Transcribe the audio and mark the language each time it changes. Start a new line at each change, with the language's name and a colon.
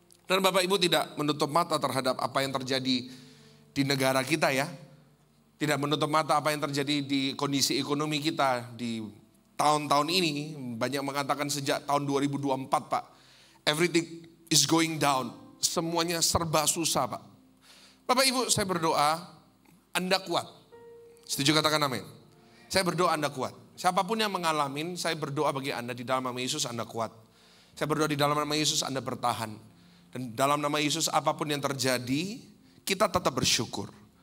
Indonesian: Dan Bapak Ibu tidak menutup mata terhadap apa yang terjadi di negara kita ya. Tidak menutup mata apa yang terjadi di kondisi ekonomi kita di tahun-tahun ini. Banyak mengatakan sejak tahun 2024 Pak.
English: Everything is going down.
Indonesian: Semuanya serba susah Pak. Bapak Ibu saya berdoa Anda kuat. Setuju katakan amin. Saya berdoa Anda kuat. Siapapun yang mengalami, saya berdoa bagi Anda di dalam nama Yesus Anda kuat. Saya berdoa di dalam nama Yesus Anda bertahan. Dan dalam nama Yesus apapun yang terjadi, kita tetap bersyukur.